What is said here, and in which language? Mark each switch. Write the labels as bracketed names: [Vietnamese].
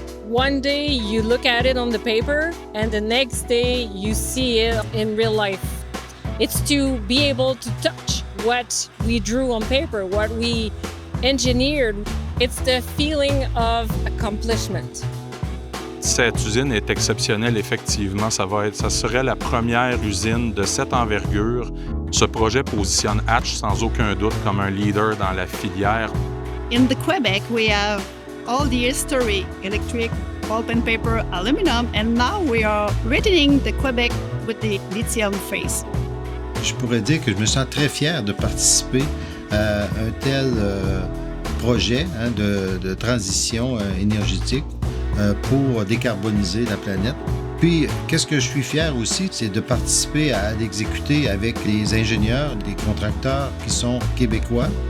[English] One day you look at it on the paper and the next day you see it in real life. It's to be able to touch what we drew on paper, what we engineered. It's the feeling of accomplishment. [French] Cette usine est exceptionnelle, effectivement. Ça serait la première usine de cette envergure. Ce projet positionne Hatch sans aucun doute comme un leader dans la filière. [English] In the Quebec, we have all the history, electric, pulp and paper, aluminum, and now we are returning the Quebec with the lithium phase. [French] Je pourrais dire que je me sens très fier de participer à un tel projet de transition énergétique pour décarboniser la planète. Puis, qu'est-ce que je suis fier aussi, c'est de participer à l'exécuter avec les ingénieurs, les contracteurs qui sont québécois.